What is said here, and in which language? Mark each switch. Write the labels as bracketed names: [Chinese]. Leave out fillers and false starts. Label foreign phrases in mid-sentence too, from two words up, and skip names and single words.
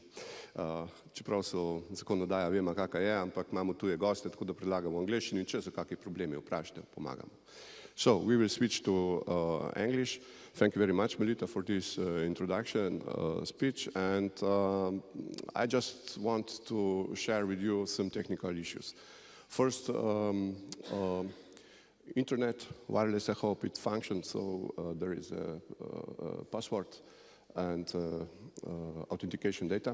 [Slovenian] Čeprav so zakonodaja, vemo kakva je, ampak imamo tuje goste, tako da predlagamo v angleščini, če so kakšni problemi, vprašajte, pomagamo. [English] So, we will switch to English. Thank you very much, Melita, for this introduction speech. And I just want to share with you some technical issues. First, Internet, wireless, I hope it functions, so there is a password and authentication data.